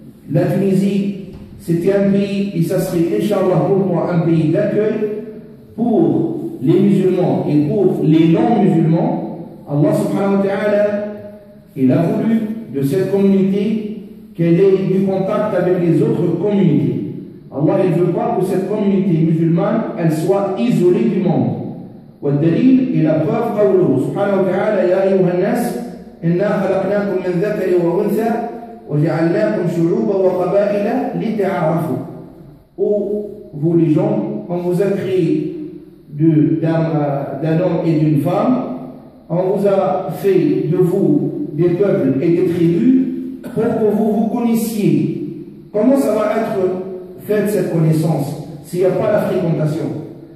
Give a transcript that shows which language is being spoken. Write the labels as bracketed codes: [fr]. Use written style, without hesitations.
[fr] La Tunisie, c'était un pays, et ça serait, Inch'Allah, pour moi, un pays d'accueil pour les musulmans et pour les non-musulmans. [ar] Allah subhanahu wa ta'ala, [fr] il a voulu de cette communauté qu'elle ait du contact avec les autres communautés. Allah ne veut pas que cette communauté musulmane, elle soit isolée du monde. [ar] والدليل إلى preuve قوله سبحانه وتعالى يا أيها الناس إنا خلقناكم من ذكر وأنثى وجعلناكم شعوبا وقبائل لتعارفوا. [fr] Ô vous les gens, on vous a créé d'un homme et d'une femme, on vous a fait de vous des peuples et des tribus pour que vous vous connaissiez. Comment ça va être faite cette connaissance s'il n'y a pas la fréquentation?